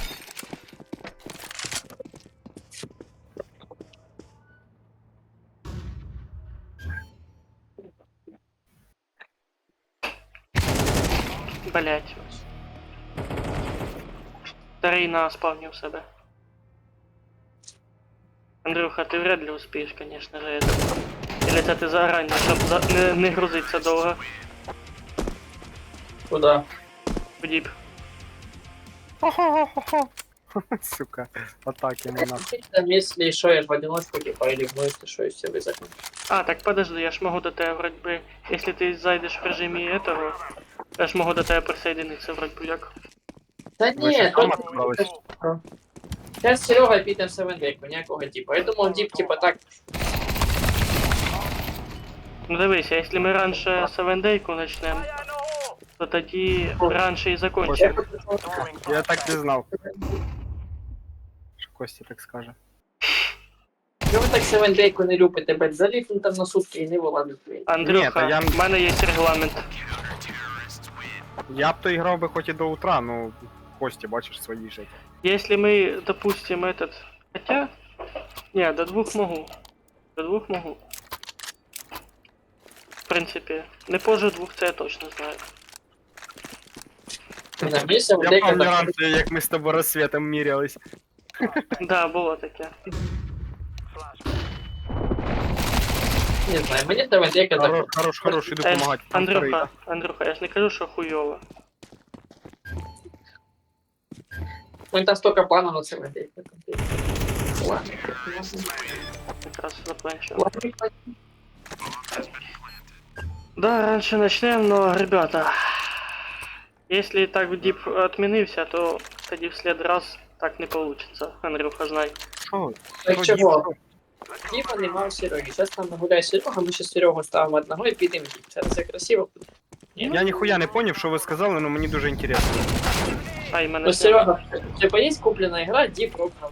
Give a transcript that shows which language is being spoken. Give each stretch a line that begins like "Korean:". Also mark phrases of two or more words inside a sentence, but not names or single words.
Russian: Блять.
Ukrainian: Старий на спавні у себе.
Russian: Андрюха, ти вряд ли успієш, конечно же, это. Или це ти заранее, щоб не грузиться довго. Куда?
Ukrainian: В діп.
Russian: Хо-хо-хо-хо. Сука, атаки ему нахуй. Там, если что, я в одиночку, типа, или в если что, из себя закончу. А, так подожди, я ж могу до тебе вроде бы, если ты зайдешь в режиме этого, я ж могу до тебе присоединиться вроде бы як. Да
Ukrainian: Ви
Russian: нет,
Ukrainian: що, там тут...
Russian: отправились? Сейчас Серега питаем в Севендейку, ніякого типа. Я думал, дип типа так.
Ukrainian: Ну дивись, а якщо ми раніше Севендейку почнемо, то тоді раніше і закончимо. Я так не знав. Що Костя так скаже. Чого ви так Севендейку не любите, блядь? Заліпну там на сутки і не вилазить. Андрюха, Ні, та я- в мене є регламент. Я б то іграв би хоч і до утра, ну Кості, бачиш, свої життя.
Russian: Если мы допустим этот... Хотя... Не, до 2 могу. До 2 могу. В принципе, не позже 2
Ukrainian: це я точно знаю. На мені Я Севендейка пам'ятаю так... раніше, як ми з тобою розсвітом мірялись. Да, було таке. Не знаю, мені Севендейка так... Хорош, іду помагати. Там вторий. Андрюха, я ж не кажу, що хуйово.
Russian: У мене там столько планов на Севендейку. Ладно.
Ukrainian: Якраз заканчиваю.
Russian: Да, раньше начнем, но, ребята, если так в дип отменився, то тоді в след раз так не получится.
Ukrainian: Андрюха, знай. Що? Так Що, чого? дівчата? Діпа нема в Сереги. Зараз там нагуляє Серега, ми ще Серегу ставимо одного і підемо в діп. Це все красиво. Я ніхуя не поняв, що ви сказали, але мені дуже інтересно. Ай, мене... Ну, Серега, типа є куплена гра, діп рокнула.